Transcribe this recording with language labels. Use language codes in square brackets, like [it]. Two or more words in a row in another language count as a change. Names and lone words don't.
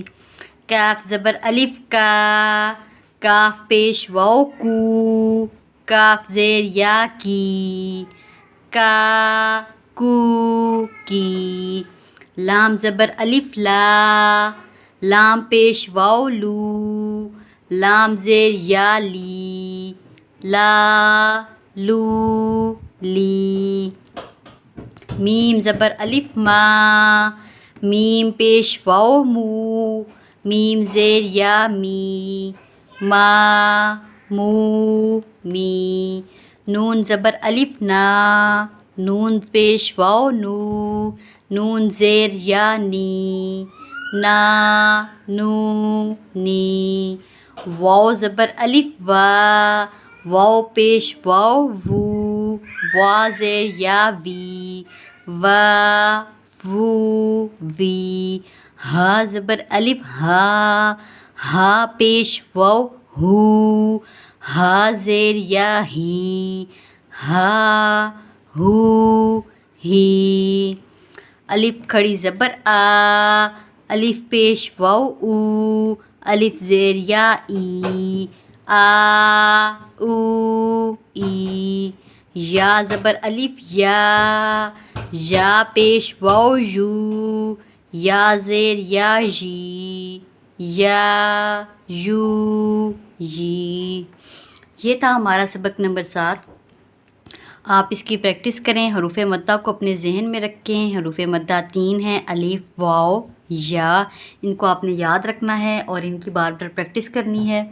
[ur] کاف زبر الف کا، کاف پیش واو کو، کاف زیر یا کی، کا کو کی. لام زبر الف لا، لام پیش واو لو، لام زیر یا لی، لا لو لی. میم زبر الف ما، میم پیش واو مو، میم زیر یا می، ما مو می. نون زبر الف نا، نون پیش واو نو، نون زیر یا نی، نا نو نی. واو زبر الف وا، واو پیش واو وو، وا زیر یا وی، وا وو وی. ہا زبر الف ہا، ہا پیش واو ہو، ہا زیر یا ہی، ہا ہو ہی. الف کھڑی زبر آ، الف پیش واو او، الف زیر یا ای، آ او ای. یا زبر الف یا، یا پیش واو یو، یا زیر یا جی، یا یو جی. یہ تھا ہمارا سبق نمبر 7. آپ اس کی پریکٹس کریں، حروف مدہ کو اپنے ذہن میں رکھیں. حروف مدہ 3 ہیں، الف واو یا. ان کو آپ نے یاد رکھنا ہے اور ان کی بار بار پریکٹس کرنی ہے.